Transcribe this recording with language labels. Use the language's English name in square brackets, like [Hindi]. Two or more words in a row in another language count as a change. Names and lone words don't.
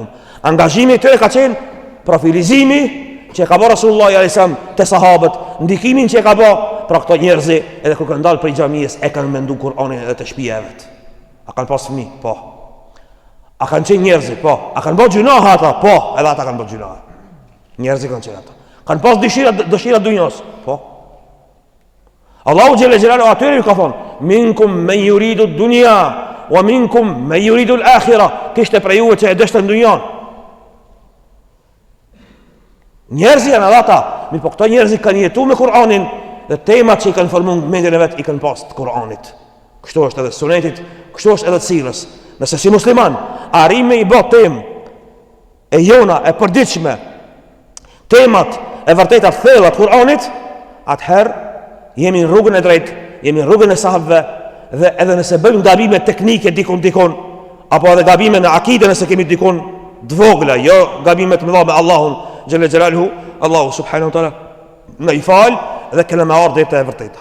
[Albanian] Angazhimi i tyre ka qenë profilizimi që ka bërë Rasulullah [Arabic] صلى الله عليه وسلم [Albanian] te sahabët, ndikimin që ka bërë për këto njerëz, edhe kur kanë dalë prej xhamisë e kanë menduar Kur'anin edhe te shtëpia e vet. A kanë pas fëmijë? Po. A kanë qenë njerëz? Po. A kanë bërë gjunahe ata? Po, edhe ata kanë bërë gjunahe. Njerëz kanë qenë ata. Kanë pas dëshira dunjos? Po. Allahu [Arabic] جل جلاله [Albanian] atyre ju ka thonë: [Arabic] "منكم من يريد الدنيا ومنكم من يريد الآخرة." [Albanian] Kishte për ju që e dështën dunjan. Njerëzit janë ata, mirë po këto njerëzit kanë jetuar me Kur'anin dhe temat që i kanë formuar mendjen e vet i kanë pas të Kur'anit. Kështu është edhe sunetit, kështu është edhe sirrës. Nëse si musliman arrim me i bë temë e jona e përditshme, temat e vërteta thella të Kur'anit, atëherë jemi në rrugën e drejtë, jemi në rrugën e sahabëve, dhe edhe nëse bëjmë gabime teknike dikon, apo edhe gabime në akide nëse kemi dikon dvogla, jo gabime të mëdha me Allahun [Arabic] جل جلاله, [Albanian] Allahu [Arabic] سبحانه وتعالى [Albanian] na i fal dhe kena me ardhë e vërteta.